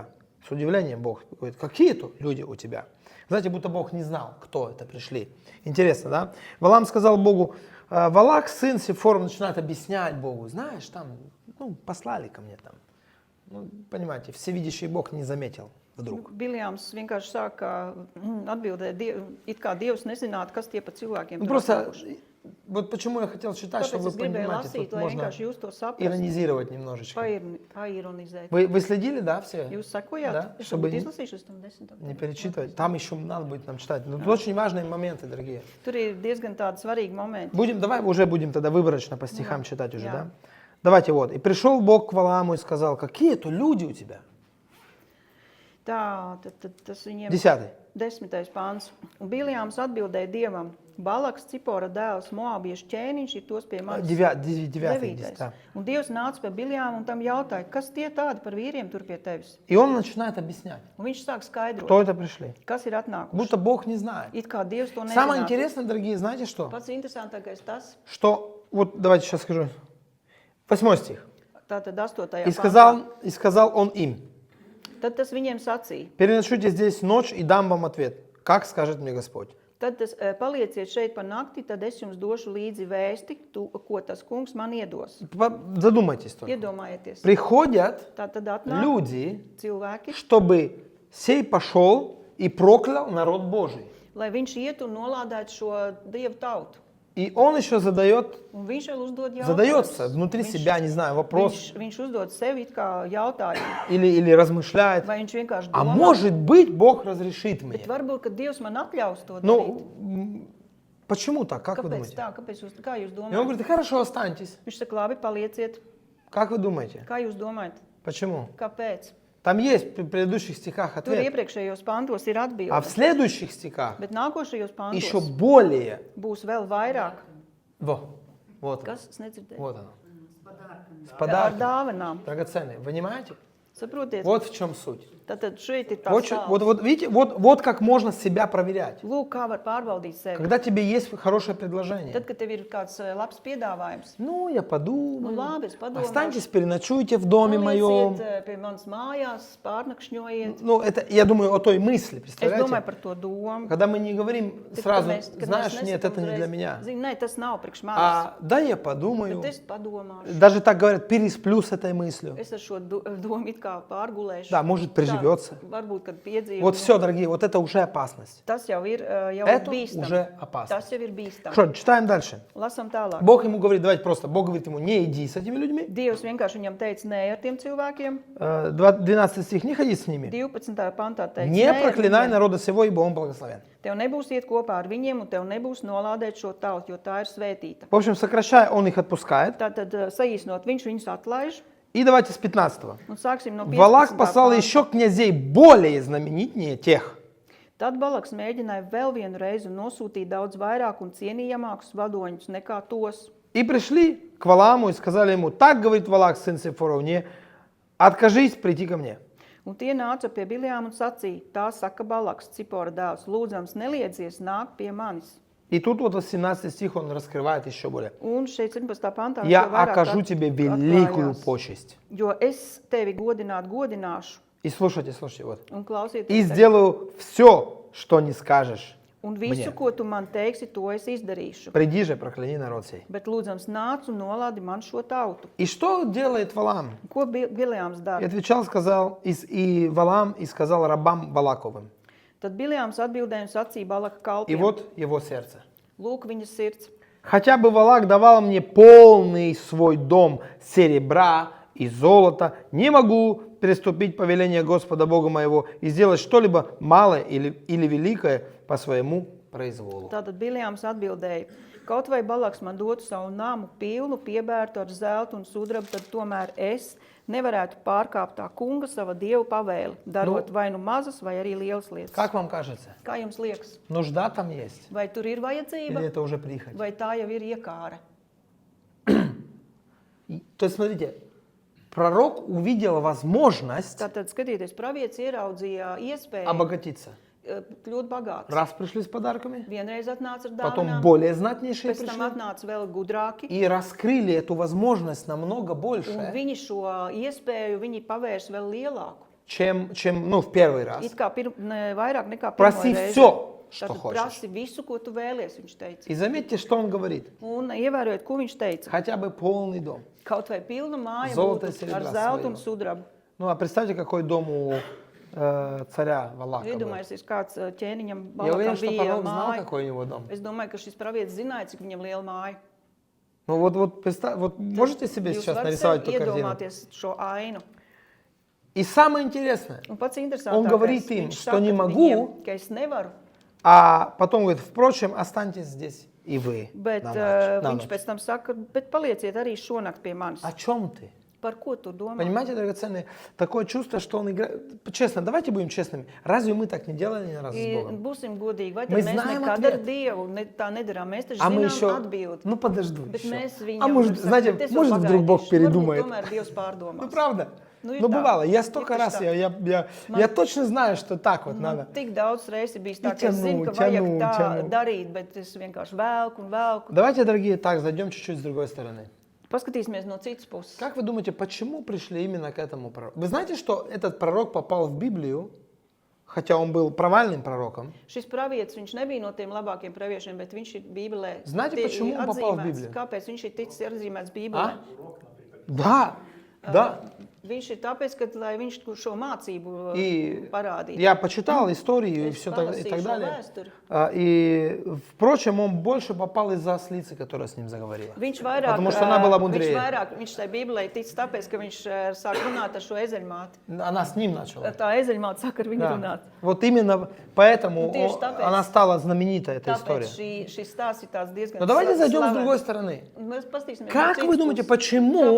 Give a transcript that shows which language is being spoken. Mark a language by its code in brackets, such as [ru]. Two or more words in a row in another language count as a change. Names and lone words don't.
[ru] С удивлением Бог говорит: какие это люди у тебя? Знаете, будто Бог не знал, кто это пришли. Интересно, да? Валаам сказал Богу: Валак, сын Сифоров, начинает объяснять Богу: знаешь, там, послали ко мне там. Понимаете, всевидящий Бог не заметил вдруг. [lv] Biljāms vienkārši sāka atbildēt, it kā Dievs nezinātu, kas tie pa cilvēkiem tur [ru] Просто, [lv] atnākuši. [ru] вот почему я хотел читать, [lv] Tāpēc [ru] чтобы [lv] es [ru] вы [lv] gribēju [ru] понимаете, [lv] lasīt, [ru] тут [lv] lai [ru] можно [lv] vienkārši jūs to saprast, [ru] иронизировать немножечко. [lv] paironizēt. [ru] Вы следили, да, все? [lv] Jūs sekojāt? [ru] Да, [lv] Es [ru] чтобы [lv] varbūt izlasīšu uz tam 10. [ru] не перечитывать. Там еще надо будет нам читать. Но тут очень важные моменты, дорогие. [lv] Tur ir diezgan tādi svarīgi momenti. [ru] Давай уже будем тогда выборочно по стихам читать уже, Я. да? Давайте вот. И пришел Бог к Валааму и сказал: какие это люди у тебя? [lv] Tā, tad tas viņiem 10. 10. pāns. Un Biljāms atbildēja Dievam: Balaks, Cipora dēls, Moabiešu ķēniņš ir tos pie manis. 9. 9. [ru] Да. [lv] Un Dievs nāca pie Biljāma un tam jautāja: kas tie tādi par vīriem tur pie tevis? [ru] И он начинает объяснять, [lv] Un viņš sāk skaidrot, [ru] кто это пришли. [lv] kas ir atnākuši. [ru] Будто Бог не знает. [lv] It kā Dievs to [ru] Самое [lv] nezinātu. [ru] интересное, дорогие, знаете что? [lv] Pats interesantākais tas, [ru] Что, вот давайте сейчас скажу. 8 стих. [lv] tātad 8. [ru] И [lv] pāntā. [ru] сказал он им: [lv] Tad tas viņiem sacīja. [ru] переночуйте здесь ночь, и дам вам ответ, как скажет мне Господь. [lv] Tad tas palieciet šeit par nakti, tad es jums došu līdzi vēsti, ko tas kungs man iedos. [ru] Задумайтесь только. [lv] Iedomājieties. [ru] Приходят [lv] Tātad atnāk [ru] люди, [lv] cilvēki, [ru] чтобы сей пошел и проклял народ Божий. [lv] lai viņš iet un nolādētu šo Dievu tautu. [ru] И он еще задается Задается внутри себя, не знаю, вопрос, [lv] Viņš uzdod sev it kā jautājumu, [ru] или размышляет: [lv] vai viņš vienkārši [ru] а [lv] domā, [ru] может быть, Бог разрешит мне? [lv] bet varbūt, ka Dievs man atļaus to darīt. [ru] Ну, почему так? Как вы [lv] Kāpēc [ru] думаете? [lv] tā? Kā jūs [ru] И он [lv] domājat? [ru] говорит: хорошо, останьтесь. [lv] Viņš saka, labi, palieciet. [ru] Как вы думаете? [lv] Kā jūs domājat? [ru] Почему? [lv] Kāpēc? [ru] Там есть в предыдущих стихах [lv] Tur [ru] ответ. [lv] iepriekšējos pantos ir [ru] А в [lv] atbilde, [ru] следующих стихах [lv] bet nākošajos [ru] еще [lv] pantos [ru] более. [lv] būs vēl vairāk. [ru] Вот оно. [lv] Kas? Es nedzirdēju. [ru] Вот оно. С [lv] Ar [ru] подарком. [lv] dāvanām. [ru] Драгоценные. Понимаете? [lv] Saprotiet? [ru] Вот в чем суть. [lv] Tātad šeit ir tā [ru] Вот видите, вот как можно себя проверять. [lv] Lūk, kā var pārbaudīt sevi. [ru] Когда тебе есть хорошее предложение. [lv] Tad, kad tev ir kāds labs piedāvājums, [ru] Ну, я подумаю. [lv] labi, es padomāšu. [ru] Останьтесь, переночуйте в доме моем. [lv] Palieciet pie manas mājās, pārnakšņojiet. [ru] Ну, это, я думаю, о той мысли, [lv] Es domāju [ru] представляете? [lv] par to domu. [ru] Когда мы не говорим [lv] Tad, [ru] сразу: [lv] kad [ru] знаешь, [lv] mēs [ru] нет, это не [lv] nesakām [ru] для [lv] uzreiz, [ru] меня. [lv] Zini, nē, tas nav priekš manis. [ru] А да, я подумаю. [lv] Bet es padomāšu. [ru] Даже так говорят: пересплю с этой мыслью. [lv] Es ar šo domu it kā pārgulēšu. [ru] Да, может, приживется. [lv] Tā, varbūt, kad piedzīvo. [ru] Вот все, дорогие, вот это уже опасность. [lv] Tas jau ir [ru] Это [lv] bīstami. [ru] уже опасно. [lv] Tas jau ir bīstami. [ru] Что, читаем дальше. [lv] Lasam tālāk. [ru] Бог ему говорит, давайте просто, Бог говорит ему: не иди с этими людьми. [lv] Dievs vienkārši viņam teica, nē, ar tiem cilvēkiem. [ru] 12 стих, не ходи с ними. [lv] 12. pantā teica, [ru] Не [lv] nē, ar [ru] проклинай [lv] viņiem. [ru] народа сего, ибо он благословен. [lv] Tev nebūs iet kopā ar viņiem, un tev nebūs nolādēt šo tautu, jo tā ir svētīta. [ru] В общем, сокращая, он их отпускает. [lv] Tātad, saīsinot, viņš viņus atlaiž. [ru] И давайте с 15. [lv] Un sāksim no 15. [ru] Валак послал [lv] panta. [ru] еще князей более знаменитнее тех. [lv] Tad Balaks mēģināja vēl vienu reizi un nosūtīja daudz vairāk un cienījamākus vadoņus nekā tos. [ru] И пришли к Валааму и сказали ему: так говорит Валак, сын Сифоров, не откажись прийти ко мне. [lv] Un tie nāca pie Biljām un sacīja, tā saka Balaks, Cipora dēls, lūdzams neliedzies nāk pie manis. [ru] И тут вот 17 стих он раскрывает еще более. [lv] Un šeit 17. pantā [ru] Я [lv] vēl vairāk [ru] окажу тебе великую [lv] atklājās. [ru] почесть. [lv] Jo es tevi godināšu [ru] И слушайте, вот. [lv] un klausieties. [ru] И [lv] tevi. [ru] сделаю все, что не скажешь. [lv] Un visu, [ru] мне. [lv] ko tu man teiksi, to es izdarīšu. [ru] Приди же, прокляни народ сей. [lv] Bet lūdzams nāc un nolādi man šo tautu. [ru] И что делает Валаам? [lv] Ko Biljāms [ru] И [lv] dara? [ru] отвечал, сказал, и Валаам и сказал рабам Валаковым. [lv] Tad Biljāms atbildēja un sacīja Balaka [ru] И [lv] kalpiem. [ru] вот его сердце. [lv] Lūk viņa sirds. [ru] Хотя бы Валак давал мне полный свой дом серебра и золота, не могу переступить повеление Господа Бога моего и сделать что-либо малое или великое по своему произволу. [lv] Tātad Biljāms atbildēja, kaut vai Balaks man dotu savu namu pilnu, piebērtu ar zeltu un sudrabu, tad tomēr es nevarētu pārkāpt tā kunga sava dievu pavēli, darot vai nu mazas, vai arī lielas lietas. [ru] Как вам кажется? [lv] Kā jums liekas? [ru] Нужда там есть? [lv] Vai tur ir [ru] Или [lv] vajadzība, [ru] это уже прихоть? [lv] vai tā jau ir iekāra? [ru] То есть, смотрите, Пророк увидел возможность [lv] Tātad, skatieties, pravietis ieraudzīja iespēju [ru] обогатиться. [lv] Kļūt bagāts. [ru] Раз пришли с подарками, [lv] Vienreiz atnāca ar [ru] потом [lv] dāvanām, [ru] более знатнейшие [lv] pēc tam [ru] пришли [lv] atnāca vēl gudrāki. [ru] и раскрыли эту возможность намного [lv] Un [ru] больше, [lv] viņi šo iespēju viņi pavērš vēl lielāku. [ru] чем ну, в первый раз. [lv] It kā vairāk nekā pirmo [ru] Проси [lv] reizi. [ru] все, что [lv] Tātad [ru] хочешь. [lv] prasi visu, ko tu vēlies, viņš teica. [ru] И заметьте, что он говорит. [lv] Un ievērojiet, ko viņš teica. [ru] Хотя бы полный дом. [lv] Kaut vai pilna māja [ru] Zolota [lv] būtu [ru] серебра [lv] ar zeltu un [ru] своего. [lv] sudrabu. [ru] Ну, а представьте, какой дом у царя Валака был. [lv] Iedomājieties, kāds ķēniņam [ru] Я уверен, [lv] Balakam [ru] что [lv] bija [ru] пророк знал, [lv] māja. [ru] какой у него дом. [lv] Es domāju, ka šis pravietis zināja, cik viņam liela māja. [ru] Ну вот можете себе [lv] Jūs [ru] сейчас [lv] varat [ru] нарисовать [lv] sev [ru] эту картину? [lv] iedomāties šo ainu. [ru] И самое интересное, [lv] Un pats [ru] Он [lv] interesantākais, [ru] говорит им, [lv] viņš [ru] что [lv] saka [ru] не могу. [lv] viņiem, ka es nevaru, [ru] а потом говорит, впрочем, останьтесь здесь и вы [lv] bet [ru] на ночь. На [lv] viņš [ru] ночь. [lv] pēc tam saka, bet palieciet arī šonakt pie manis. [ru] О чем ты? [lv] Par ko tu domā? [ru] Понимаете, драгоценные, такое чувство, что он играет... Честно, давайте будем честными. Разве мы так не делали ни разу с [lv] I [ru] Богом? [lv] būsim godīgi, vai [ru] Мы [lv] tad mēs [ru] знаем [lv] nekad [ru] ответ. [lv] ar Dievu tā nedarām? Mēs taču [ru] А мы [lv] zinām [ru] еще... [lv] atbildi. [ru] Ну, подожду [lv] Bet [ru] еще. [lv] mēs viņam [ru] А может, [lv] sakam, [ru] знаете, [lv] "Bet es vēl [ru] может, вдруг Бог [lv] pagaidīšu." [ru] передумает. [lv] Varbūt tomēr Dievs pārdomās. [ru] Ну, правда. Ну и Ну, так. бывало. Я И столько ты раз, что? я точно знаю, что так вот надо. [lv] Tik daudz reizes bijis tā, [ru] И [lv] ka es zinu, ka vajag ķenu, tā ķenu. darīt, bet es vienkārši velku un velku. [ru] Давайте, дорогие, так, зайдем чуть-чуть с другой стороны. [lv] Paskatīsimies no citas puses. [ru] Как вы думаете, почему пришли именно к этому пророку? Вы знаете, что этот пророк попал в Библию, хотя он был провальным пророком? [lv] Šis pravietis, viņš nebija no tiem labākiem praviešiem, bet viņš ir Bībelē [ru] Знаете, почему он попал в Библию? [lv] Kāpēc viņš ir ticis atzīmēts Bībelē? [ru] А? Да, да. [lv] Viņš ir tāpēc, ka, lai viņš šo mācību [ru] И [lv] parādītu. [ru] я почитал историю и [lv] Es [ru] все так, и [lv] palasīju [ru] так [lv] šo [ru] далее. [lv] vēsturi. [ru] И, впрочем, он больше попал из-за ослицы, которая с ним заговорила. [lv] Viņš vairāk, [ru] Потому что она была [lv] viņš [ru] мудрее. [lv] vairāk, viņš tai Bībelē tic tāpēc, ka viņš sāk runāt ar šo ezeļmāti. [ru] Она с ним начала. [lv] Tā ezeļmāte sāk ar viņu [ru] Да. [lv] runāt. [ru] Вот именно поэтому Ну, ты ж tāpēc- она стала знаменита, эта [lv] Tāpēc [ru] история. [lv] šis stāsts ir tāds diezgan [ru] Но давайте зайдем с [lv] slavens. [ru] другой стороны. [lv] Mēs paskatīsimies [ru] Как [lv] no [ru] вы [lv] citas [ru] думаете, [lv] puses. [ru] почему